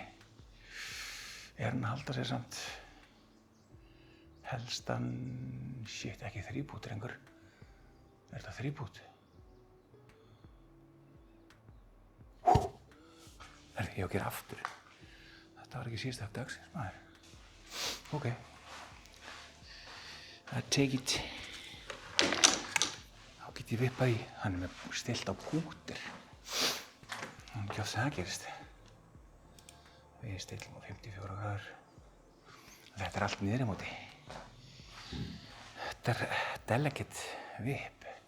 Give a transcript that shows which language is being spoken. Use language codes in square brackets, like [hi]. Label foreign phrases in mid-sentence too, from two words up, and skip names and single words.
[is] Er hann að halda sér samt? Helst hann, shit, ekki 3-pút, drengur. Er þetta 3-pút? Herri, ég á að gera aftur. Þetta var ekki síðasta högg dagsins, maður. [en] Ok. I take it. [is] Þá get ég vippað í. Hann er með stilt á kúter. Það er ekki oft sem það gerist. Við stillum á 54 gráður. Þetta er allt niðri móti. Þetta er [en] delicate whip.